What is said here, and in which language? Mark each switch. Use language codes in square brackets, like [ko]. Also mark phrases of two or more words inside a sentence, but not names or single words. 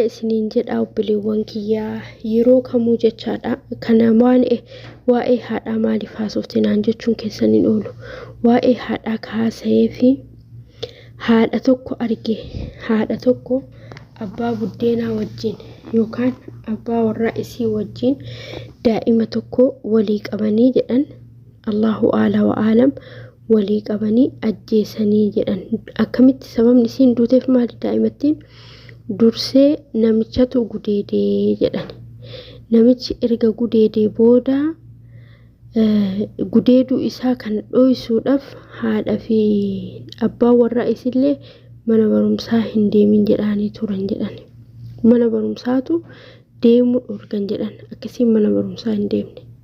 [om] isiniin jedha obboleewwan kiyyaa yeroo kamuu jechaadha kana waa'ee haadhaa maaliif haasofte naan jechuun keessaniin oolu waa'ee haadhaa kaasee fi haadha tokko arge haadha tokko abbaa buddeenaa wajjin yookaan abbaa warraa isii wajjin daa'ima tokko walii qabanii jedhan [ar] الله أعلى وأعلم [om] walii qabanii ajjeesanii jedhan akkamitti sababni isiin duuteef maali daa'imattiin dursee namichatu gudeedee jedhan namichi erga gudeedee booda gudeeduu isaa kan dhoysuudhaaf haadha fi abbaa warraa isillee mana barumsaa hin deemin jedhanii turan jedhan mana barumsaatu deemuu dhorgan jedhan akkasiin mana barumsaa hin deemne